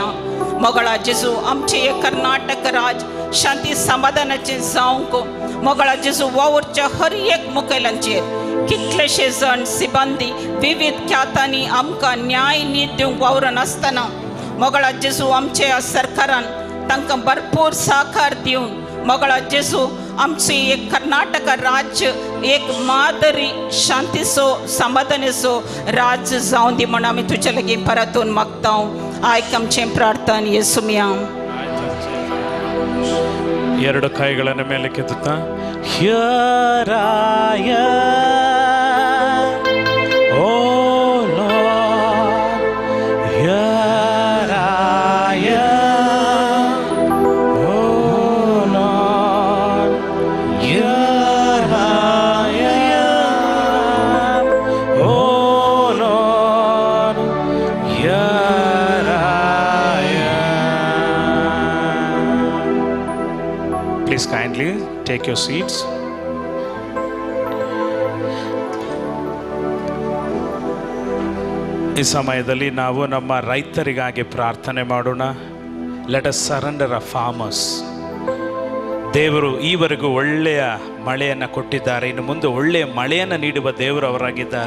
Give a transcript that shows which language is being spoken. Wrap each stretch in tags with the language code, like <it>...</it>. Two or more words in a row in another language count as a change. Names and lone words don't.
<kok>मोगळा जेजू आमचे हे कर्नाटक राज शांती समाधानाचें जावंक मोगळा जेजू वावुरच्या हर एक मुखेल्यांचेर कितलेशे जण सिबंदी विविध ख्यातांनी आमकां न्याय नीत दिवंक वावरन आसतना मोगळा जेजू आमचे ह्या सरकारान तांकां भरपूर सहकार दिवन मोगळा जेजू आमचे एक कर्नाटक राज्य एक मादरी शांतीचो समाधानाचो राज्य जावन दी म्हण आमी तुजे लागीं परतून मागता. आयक आमचें प्रार्थना येसुम्या.</kok> <kn>ಎರಡು ಕೈಗಳನ್ನು ಮೇಲೆ ಕೆತ್ತುತ್ತಾ Here</kn> <en>I am, oh Lord, here I am, oh Lord, here I am, oh Lord, here I am. Please kindly take your seats.</en> <kn>ಈ ಸಮಯದಲ್ಲಿ ನಾವು ನಮ್ಮ ರೈತರಿಗಾಗಿ ಪ್ರಾರ್ಥನೆ ಮಾಡೋಣ.</kn> <en>Let us surrender a farmers.</en> <kn>ದೇವರು ಈವರೆಗೂ ಒಳ್ಳೆಯ ಮಳೆಯನ್ನು ಕೊಟ್ಟಿದ್ದಾರೆ, ಇನ್ನು ಮುಂದೆ ಒಳ್ಳೆಯ ಮಳೆಯನ್ನು ನೀಡುವ ದೇವರು ಅವರಾಗಿದ್ದಾರೆ.</kn>